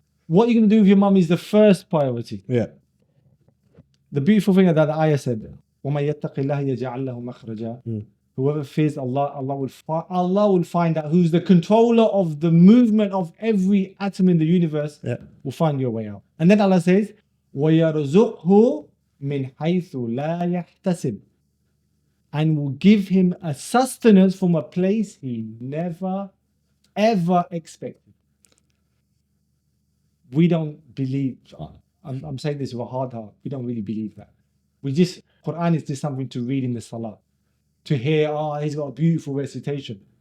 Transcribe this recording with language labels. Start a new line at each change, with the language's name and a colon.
English: What you're going to do with your mum is the first priority. Yeah. The beautiful thing that the ayah said,
Arabic: وَمَن يَتَّقِ اللَّهَ يَجْعَلْ لَهُ مَخْرَجًا.
English: Whoever fears Allah, Allah will find out who's the controller of the movement of every atom in the universe. Will find your way out. And then Allah says,
Arabic: وَيَرْزُقْهُ مِنْ حَيْثُ لَا يَحْتَسِبْ.
English: And will give him a sustenance from a place he never, ever expected. We don't believe, I'm saying this with a hard heart, we don't really believe that. Quran is just something to read in the salah. To hear, he's got a beautiful recitation.